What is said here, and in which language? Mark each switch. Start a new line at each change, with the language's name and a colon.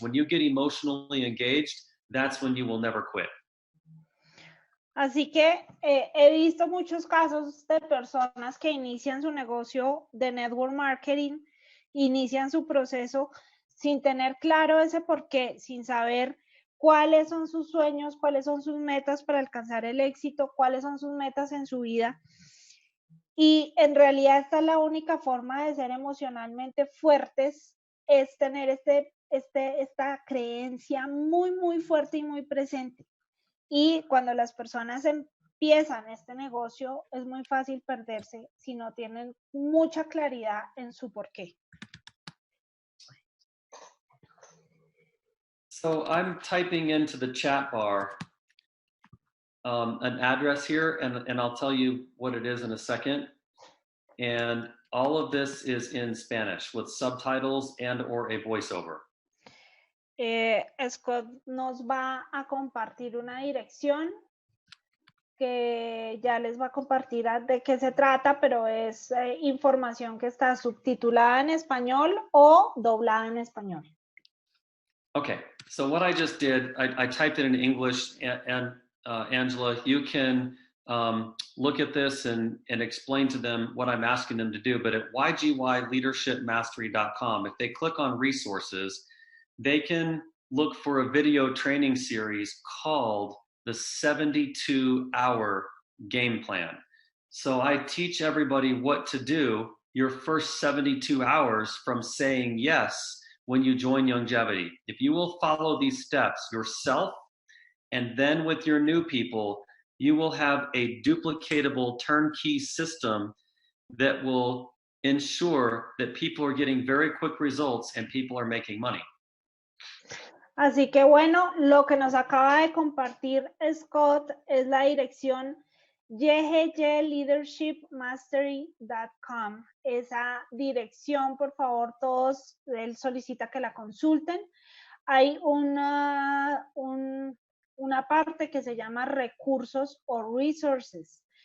English: When you get emotionally engaged, that's when you will never quit.
Spanish: Así que he visto muchos casos de personas que inician su negocio de network marketing, inician su proceso sin tener claro ese porqué, sin saber cuáles son sus sueños, cuáles son sus metas para alcanzar el éxito, cuáles son sus metas en su vida. Y en realidad esta es la única forma de ser emocionalmente fuertes, es tener esta creencia muy, muy fuerte y muy presente. Y cuando las personas empiezan este negocio, es muy fácil perderse si no tienen mucha claridad en su porqué.
English: So I'm typing into the chat bar an address here, and I'll tell you what it is in a second. And all of this is in Spanish with subtitles and or a voiceover.
Spanish: Scott nos va a compartir una dirección que ya les va a compartir de qué se trata, pero es información que está subtitulada en español o doblada en español.
English: Okay, so what I just did, I typed it in English, and Angela, you can look at this and explain to them what I'm asking them to do. But at ygleadershipmastery.com, if they click on resources, they can look for a video training series called the 72-hour game plan. So I teach everybody what to do your first 72 hours from saying yes when you join Youngevity. If you will follow these steps yourself and then with your new people, you will have a duplicatable turnkey system that will ensure that people are getting very quick results and people are making money.
Spanish: Así que bueno, lo que nos acaba de compartir Scott es la dirección ygleadershipmastery.com. Esa dirección, por favor, todos, él solicita que la consulten. Hay una parte que se llama recursos o resources.